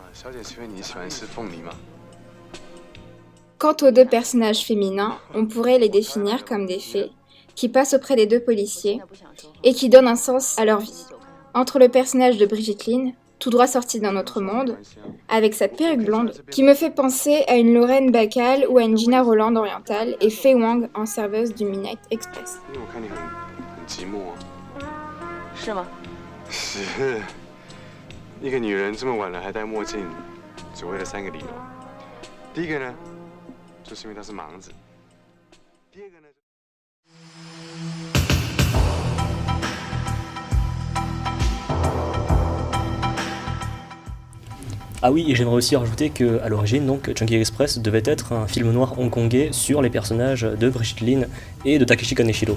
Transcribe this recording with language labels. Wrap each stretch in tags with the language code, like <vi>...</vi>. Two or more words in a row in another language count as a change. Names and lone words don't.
<fr>Quant aux deux personnages féminins, on pourrait les définir comme des fées qui passent auprès des deux policiers et qui donnent un sens à leur vie. Entre le personnage de Brigitte Lin, tout droit sortie d'un autre monde, avec sa perruque blonde, qui me fait penser à une Lorraine Bacall ou à une Gina Roland orientale, et Faye Wong en serveuse du Midnight Express.</fr> <zh>是吗？是，一个女人这么晚了还戴墨镜，只为了3个理由。第一个呢，就是因为她是盲子；第二个呢。</zh> <fr>Ah oui, et j'aimerais aussi rajouter qu'à l'origine, donc, Chungking Express devait être un film noir hongkongais sur les personnages de Brigitte Lin et de Takeshi Kaneshiro.</fr>